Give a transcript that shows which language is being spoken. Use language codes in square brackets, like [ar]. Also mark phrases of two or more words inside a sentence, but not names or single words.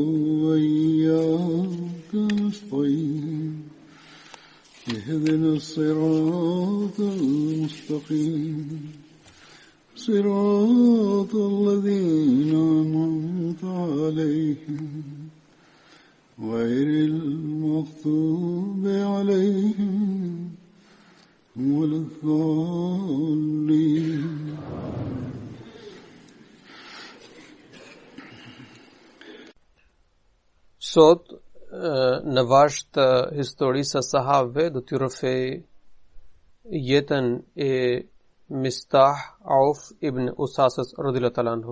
[ar] وإياك نستعين اهدنا الصراط المستقيم صراط الذين أنعمت عليهم غير المغضوب عليهم ولا الضالين. [sq] Sot në vash të historisë së sahabëve do t'ju rrëfej jetën e Mistah Auf ibn Usasës [ar] رضي الله تعالى عنه.